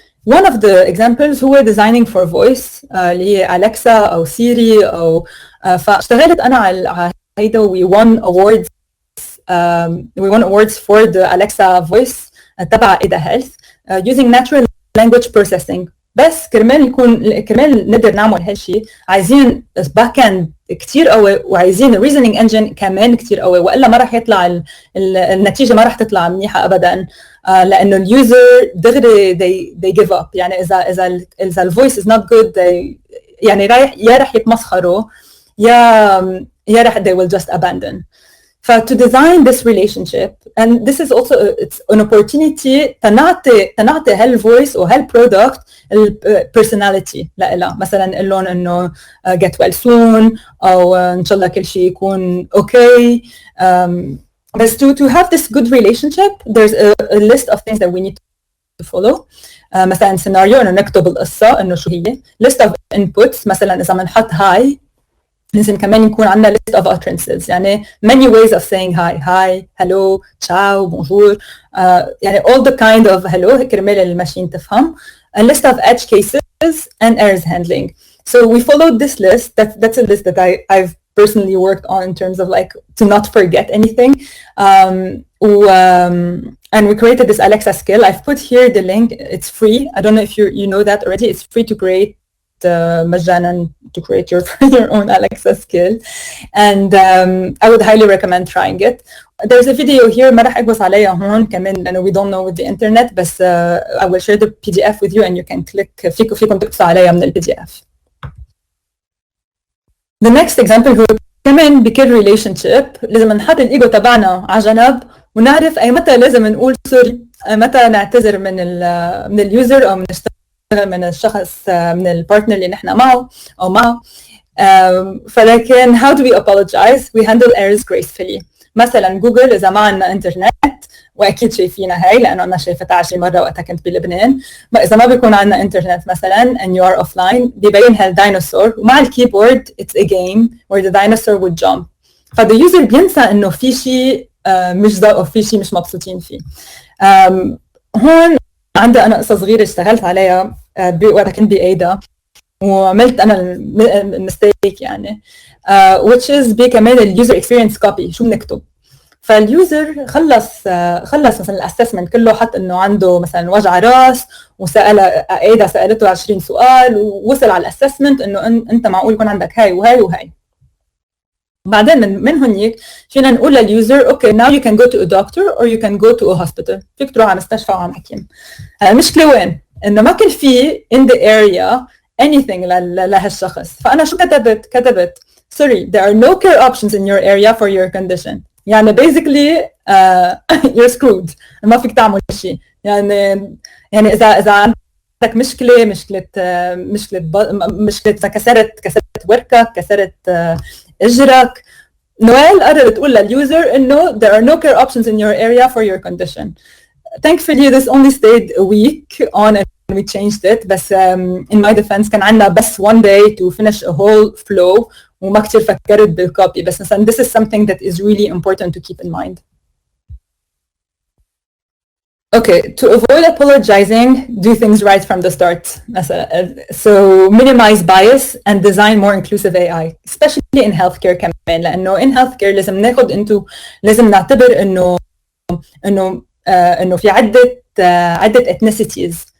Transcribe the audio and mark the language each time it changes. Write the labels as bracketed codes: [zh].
[en] One of the examples [ar] هو [en] designing for voice [ar] اللي هي أليكسا أو سيري أو فاشتغلت أنا على هيدا [en] we won awards for the Alexa voice [ar] تبع [en] Ada Health using natural language processing. [ar] بس كرمال نقدر نعمل هالشيء عايزين باك اند كثير قوي، وعايزين reasoning engine كمان كثير قوي، والا ما راح يطلع النتيجه ما راح تطلع منيحه ابدا، لانه اليوزر دغري [en] they give up. [ar] يعني اذا الفويس [en] is not good [ar] يعني راح يتمسخروا، يا راح [en] they will just abandon. to design this relationship, and this is also it's an opportunity [ar] تنعطي [en] هالvoice أو هالproduct personality [ar] لإلها. مثلا نقول لهم إنه [en] get well soon [ar] أو إن شاء الله كل شيء يكون okay. [en] But to have this good relationship, there's a list of things that we need to follow. [ar] مثلا سيناريو إنه نكتب القصة إنه شو هي. [en] List of inputs [ar] مثلا إذا بنحط hi لازم كمان يكون عندنا [en] list of utterances. يعني many ways of saying hi, hello, ciao, bonjour. يعني all the kind of hello [ar] كرمال الماشين تفهم. [en] A list of edge cases and errors handling. So we followed this list. That's a list that I've personally worked on in terms of like to not forget anything. And we created this Alexa skill. I've put here the link. It's free. I don't know if you know that already. It's free to create [ar] مجانا [en] to create your own Alexa skill. And I would highly recommend trying it. There's a video here [ar] ما راح أقبص عليها هون كمان لأنه [en] we don't know with the internet, بس I will share the PDF with you and you can click [ar] فيكم تقبصوا عليها من [en] PDF. The next example [ar] هو كمان بكل relationship لازم نحط الإيجو تبعنا على جنب ونعرف أي متى لازم نقول سوري، أي متى نعتذر من اليوزر أو من الشخص من البارتنر اللي نحن معه أو معه. فلكن [en] how do we apologize? We handle errors gracefully. [ar] مثلا جوجل إذا ما عندنا إنترنت وأكيد شايفينها هاي لأنه أنا شايفتها 20 مرة وقتها كنت بلبنان، إذا ما بيكون عندنا إنترنت مثلا [en] and you are offline [ar] بيبين هالديناصور ومع الكيبورد [en] it's a game where the dinosaur would jump. [ar] فالthe user بينسى إنه في شيء مش أو في شيء مش مبسوطين فيه. هون عندي أنا قصة صغيرة اشتغلت عليها وقتها كنت بأيدا وعملت أنا المستيك يعني [en] which is [ar] كمان اليوزر اكسبيرينس كوبي. شو بنكتب؟ فاليوزر خلص مثلا الاسسمنت كله، حط انه عنده مثلا وجع راس وسال أيدا سالته 20 سؤال ووصل على الاسسمنت انه انت معقول يكون عندك هاي وهاي وهاي. بعدين من هنيك فينا نقول لليوزر اوكي [en] now you can go to a doctor or you can go to a hospital. [ar] فيك تروح على مستشفى وعلى حكيم. المشكله وين؟ انه ما كان في [en] in the area anything [ar] لهالشخص. فانا شو كتبت [en] sorry there are no care options in your area for your condition. يعني basically you're screwed. [ar] ما فيك تعمل شيء. يعني اذا عندك مشكله اذا كسرت وركك، كسرت اجرك، نويل قررت تقول لليوزر انه [en] there are no care options in your area for your condition. Thankfully this only stayed a week on and we changed it. بس in my defense [ar] كان عندنا بس [en] one day to finish a whole flow [ar] وما كتير فكرت بالكوبي. بس مثلا [en] this is something that is really important to keep in mind. Okay, to avoid apologizing, do things right from the start. So minimize bias and design more inclusive AI, especially in healthcare [ar] كمان. لأنه [en] in healthcare [ar] لازم نعتبر إنه في عدة ethnicities.